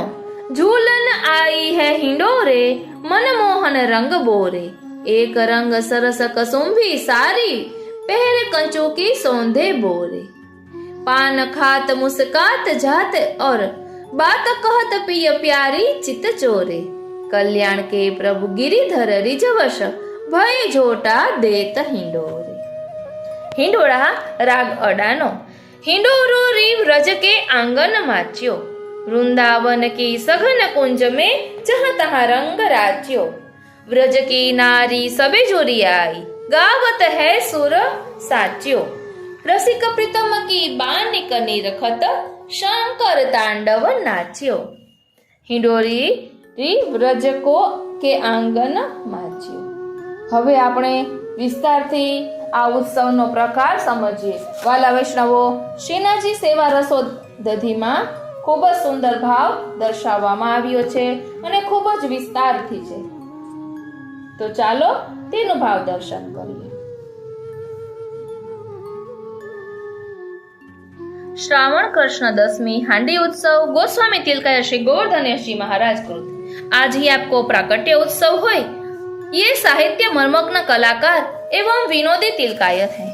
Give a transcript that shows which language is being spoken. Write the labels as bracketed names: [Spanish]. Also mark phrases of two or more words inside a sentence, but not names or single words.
[Braj] झूलन आई है हिंडोरे, मनमोहन रंग बोरे, एक रंग सरस कसुंभी सारी, पहरे कंचू की सौंधे बोरे, पान खात मुस्कात जात और बात कहत पिय प्यारी चित चोरे, कल्याण के प्रभु गिरिधर रिजवश, भय झोटा देत हिंडोरे. [Gujarati] હિંડોળા રાગ અડાનો. [Braj] हिंडोरो री व्रज के आंगन माच्यो, वृंदावन की सघन कुंज में जहाँ तहाँ रंग राज्यो, व्रज की नारी सबे जोरी आई, गावत है सुर साच्यो, रसिक प्रीतम की बानिक निरखत, शंकर तांडव नाच्यो. हिंडोरी री व्रज को के आंगन माच्यो. [Gujarati] હવે આપણે વિસ્તારથી આ ઉત્સવનો પ્રકાર સમજીએ. વાલા વૈષ્ણવો, શ્રીનાથજી સેવા રસોદધીમાં ખૂબ જ સુંદર ભાવ દર્શાવવામાં આવ્યો છે અને ખૂબ જ વિસ્તારથી છે. તો ચાલો તેનું ભાવ દર્શન કરીએ. [Hindi] श्रावण कृष्ण दशमी हांडी उत्सव गोस्वामी तिलकाय श्री गोवर्धन श्री महाराज कृत. आज ही आपको प्राकट्य उत्सव होय. ये साहित्य मर्मग्न कलाकार एवं विनोदी तिलकायत हैं.